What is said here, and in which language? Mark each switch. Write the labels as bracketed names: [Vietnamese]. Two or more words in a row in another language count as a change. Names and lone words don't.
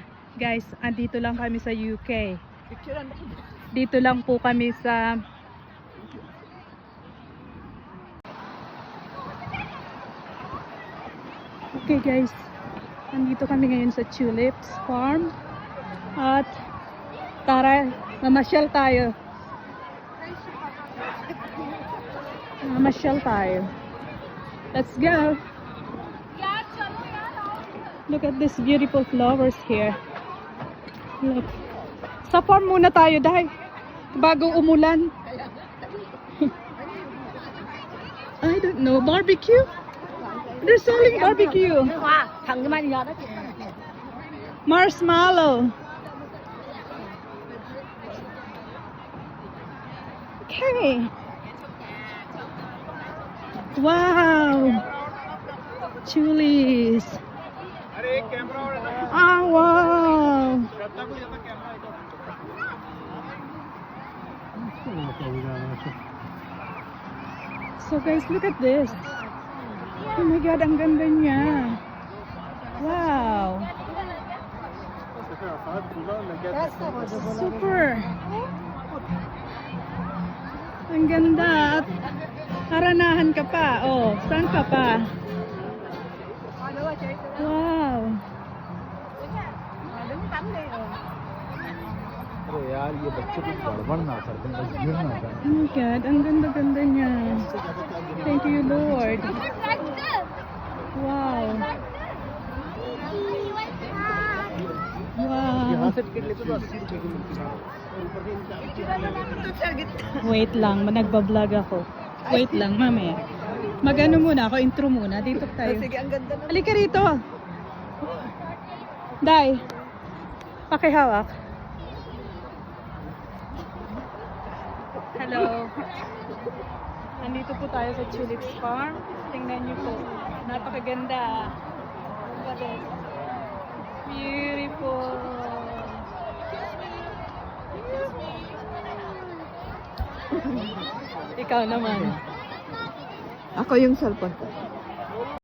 [Filipino] Guys, andito lang kami sa UK. Dito lang po kami sa Okay guys, andito kami ngayon sa Tulips Farm. At tara, mamasyal tayo. Mamasyal tayo. [English] Let's go. Look at these beautiful flowers here. Look. [Filipino] Sa farm muna tayo, Day. Bago umulan. [English] I don't know. Barbecue? They're selling barbecue. Marshmallow. Okay. Wow. Chilies. Ah, wow. So guys, look at this. Oh my God, [Filipino] ang ganda niya. Wow. Super. Ang ganda. At haranahan ka pa. Oh, saan ka pa? Wow. [Hindi] अरे यार ये बच्चे कुछ गड़बड़ ना कर दें बस गिर ना जाए [English] Oh my God, [Filipino] ang ganda-ganda niya. [English] Thank you, Lord. Wow. Wow. [Hindi] यहाँ से टिकट लेते तो 80 रुपए की मिलती है और ऊपर से इनका [Filipino] Wait lang, nagbablog ako. Wait lang, mami. Mag-ano muna ako, intro muna. Dito tayo. Sige, ang ganda na. Halika rito. Day, pakihawak. Hello. Nandito po tayo sa Tulips Farm. Tingnan niyo po. Napakaganda. [English] Look at this. Beautiful. [Filipino] Ikaw naman. Ako yung cellphone ko.